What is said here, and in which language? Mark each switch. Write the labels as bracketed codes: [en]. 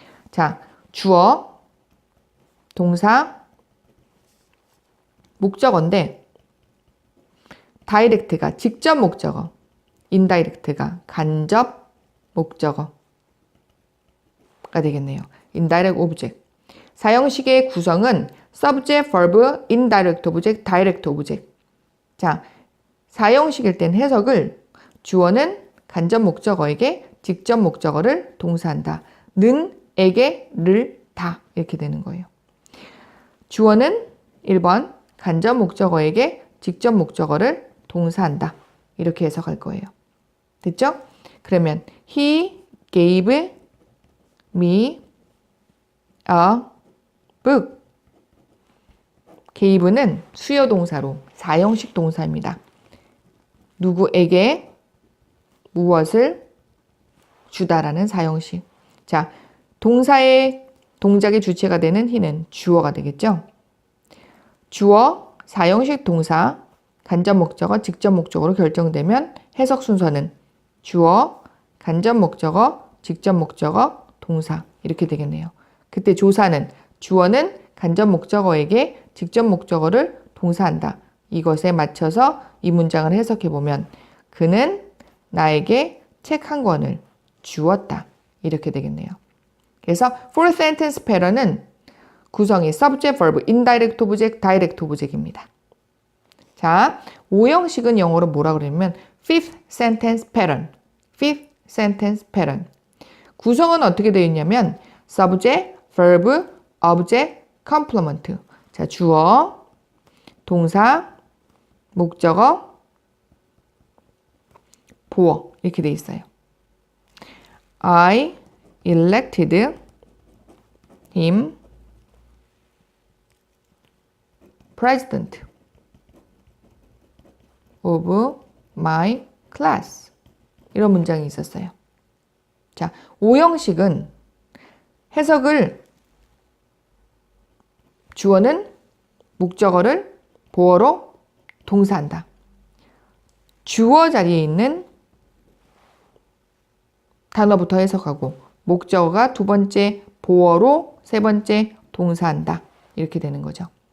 [ko] 자, 주어, 동사, 목적어인데 direct가 직접 목적어, indirect가 간접 목적어가 되겠네요. [en] indirect object. [ko] 4형식의 구성은 [en] subject, verb, indirect object, direct object. [ko] 자, 4형식일 땐 해석을 주어는 간접 목적어에게 직접 목적어를 동사한다. 는, 에게, 를, 다 이렇게 되는 거예요. 주어는 1번 간접 목적어에게 직접 목적어를 동사한다. 이렇게 해석할 거예요. 됐죠? 그러면 [en] He gave me a book. [ko] gave는 수요 동사로 4형식 동사입니다. 누구에게 무엇을 주다라는 4형식. 자, 동사의 동작의 주체가 되는 he는 주어가 되겠죠? 주어, 4형식 동사, 간접 목적어, 직접 목적어로 결정되면 해석 순서는 주어, 간접 목적어, 직접 목적어, 동사 이렇게 되겠네요. 그때 조사는 주어는 간접 목적어에게 직접 목적어를 동사한다. 이것에 맞춰서 이 문장을 해석해 보면 그는 나에게 책 한 권을 주었다. 이렇게 되겠네요. 그래서 [en] full sentence pattern은 [ko] 구성이 [en] subject, verb, indirect object, direct object입니다. [ko] 자, 5형식은 영어로 뭐라 그러냐면 [en] fifth sentence pattern. fifth sentence pattern. [ko] 구성은 어떻게 되어 있냐면 [en] subject, verb, object, complement. [ko] 자, 주어, 동사, 목적어, 보어 이렇게 되어 있어요. [en] I elected him president of my class. [ko] 이런 문장이 있었어요. 자, 5형식은 해석을 주어는 목적어를 보어로 동사한다. 주어 자리에 있는 단어부터 해석하고 목적어가 두 번째 보어로 세 번째 동사한다. 이렇게 되는 거죠.